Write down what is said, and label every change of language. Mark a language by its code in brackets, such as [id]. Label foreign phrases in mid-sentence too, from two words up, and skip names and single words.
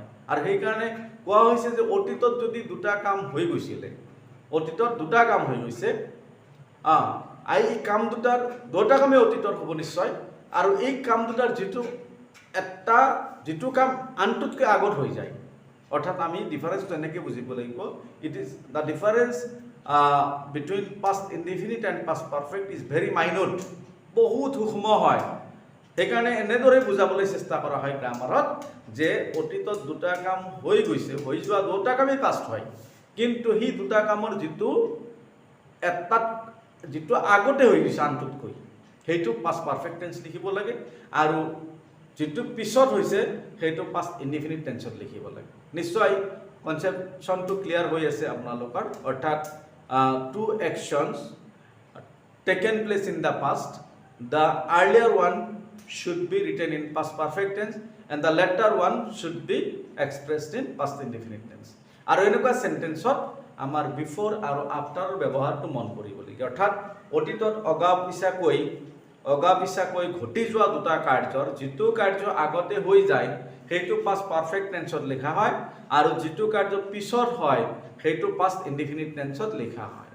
[as] আৰু সেইকাৰণে কোৱা হৈছে যে অতীতত যদি দুটা কাম হৈ গৈছে, এই কাম দুটা কামেই অতীতৰ হ'ব নিশ্চয়, আৰু এই কাম দুটাৰ যিটো কাম আনটোতকৈ আগত হৈ যায়। অৰ্থাৎ আমি ডিফাৰেঞ্চটো এনেকৈ বুজিব লাগিব, [en] it is the difference between past indefinite and past perfect is very minute, [as] বহুত সূক্ষ্ম হয়। সেইকাৰণে এনেদৰে বুজাবলৈ চেষ্টা কৰা হয় গ্ৰামাৰত যে অতীতত দুটা কাম হৈ যোৱা দুটা কামেই পাষ্ট হয়, কিন্তু সেই দুটা কামৰ যিটো আগতে হৈ গৈছে আনটোতকৈ, সেইটো [en] past perfect tense [as] লিখিব লাগে, আৰু যিটো পিছত হৈছে সেইটো [en] past indefinite tense [as] লিখিব লাগে। নিশ্চয় [en] conception clear [as] হৈ আছে আপোনালোকৰ। [en] অৰ্থাৎ two actions taken place in the past, the earlier one should be written in past perfect tense and the later one should be expressed in past indefinite tense. [as] আৰু এনেকুৱা সেন্টেন্সত আমাৰ বিফোর আৰু আফটাৰৰ ব্যৱহাৰটো মন কৰিবলগীয়া, অৰ্থাৎ অতীতত অগাপিছাকৈ ঘটি যোৱা দুটা কাৰ্যৰ যিটো কাৰ্য আগতে হৈ যায় সেইটো [en] past perfect tense [as] লিখা হয় আৰু যিটো কাৰ্য পিছত হয় সেইটো [en] past indefinite tense [as] লিখা হয়।